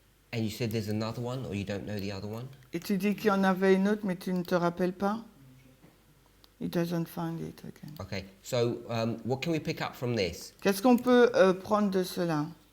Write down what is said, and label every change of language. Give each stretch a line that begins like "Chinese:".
English: And you said there's another one, or you don't know the other one?
French: Et tu dis qu'il y en avait une autre, mais tu ne te rappelles pas?
English: He doesn't find it again. Okay, so what can we pick up from this?
French: Qu'est-ce qu'on peut prendre de cela?